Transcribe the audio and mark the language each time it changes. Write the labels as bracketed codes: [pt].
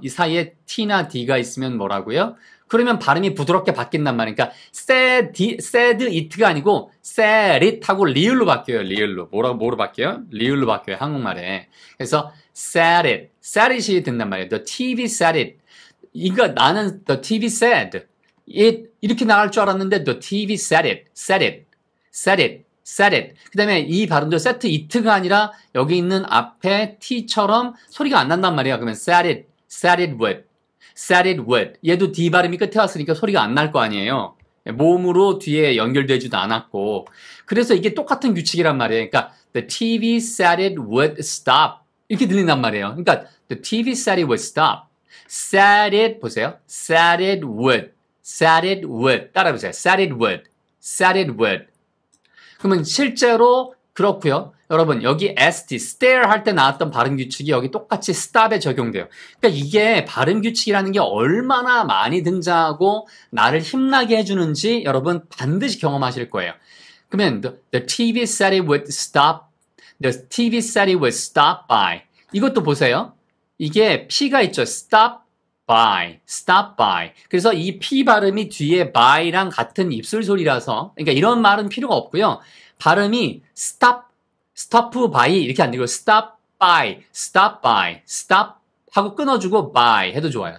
[ko] 이 사이에 T나 D가 있으면 뭐라고요? 그러면 발음이 부드럽게 바뀐단 말이니까 [en] said it [ko] 가 아니고 said it 하고 리을로 바뀌어요. 리을로. 뭐로 바뀌어요? 리을로 바뀌어요. 한국말에. 그래서 [en] said it [ko] 이 된단 말이에요. [en] The TV said it. [ko] 이거 나는 [en] the TV said it [ko] 이렇게 나갈 줄 알았는데 [en] the TV said it. [ko] 그 다음에 이 발음도 [en] set it [ko] 가 아니라 여기 있는 앞에 t처럼 소리가 안 난단 말이에요. 그러면 [en] said it with. [ko] 얘도 D 발음이 끝에 왔으니까 소리가 안 날 거 아니에요. 모음으로 뒤에 연결되지도 않았고. 그래서 이게 똑같은 규칙이란 말이에요. 그러니까 [en] the TV said it would stop. [ko] 이렇게 들린단 말이에요. 그러니까 [en] the TV said it would stop. said it [ko] 보세요. [en] said it would. [ko] 따라해보세요. [en] said it would. [ko] 그러면 실제로 그렇고요. 여러분 여기 ST, stare 할 때 나왔던 발음 규칙이 여기 똑같이 stop에 적용돼요. 그러니까 이게 발음 규칙이라는 게 얼마나 많이 등장하고 나를 힘나게 해주는지 여러분 반드시 경험하실 거예요. 그러면 [en] the TV said it would stop. The TV said it would stop by. [ko] 이것도 보세요. 이게 P가 있죠. [en] stop by. [ko] 그래서 이 P 발음이 뒤에 by랑 같은 입술 소리라서 그러니까 이런 말은 필요가 없고요. 발음이 [en] stop by [ko] 이렇게 안 되고 stop by 하고 끊어주고 by 해도 좋아요.